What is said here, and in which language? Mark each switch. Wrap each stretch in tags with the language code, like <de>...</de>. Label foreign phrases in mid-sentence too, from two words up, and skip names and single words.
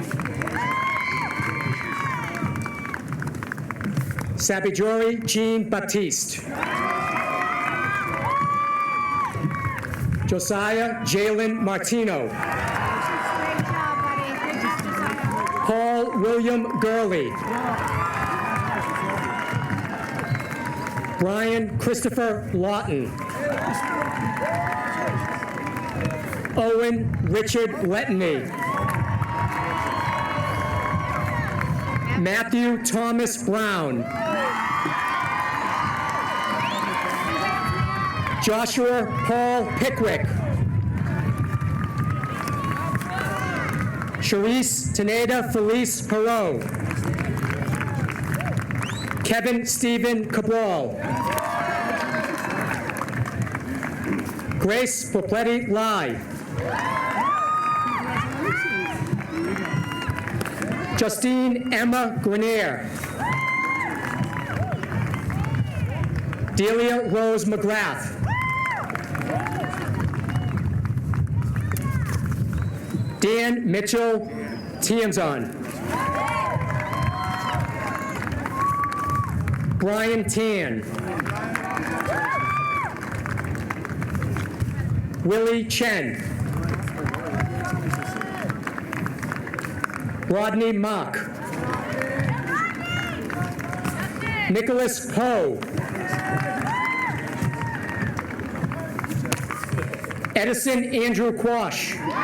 <en>Sabijori Jean Baptiste. Josiah Jalen Martino. Great job, buddy. Good job, Josiah. Paul William Gurley. Brian Christopher Lawton. Owen Richard Lettany. Matthew Thomas Brown. Joshua Paul Pickwick. Charisse Teneda Felice Perot. Kevin Stephen Cabral. Grace Popletti Lai. Justine Emma Grenier. Delia Rose McGrath. Dan Mitchell Tienzon. Brian Tan. Willie Chen. Rodney Mock. Nicholas Poe. Edison Andrew Quash.</en>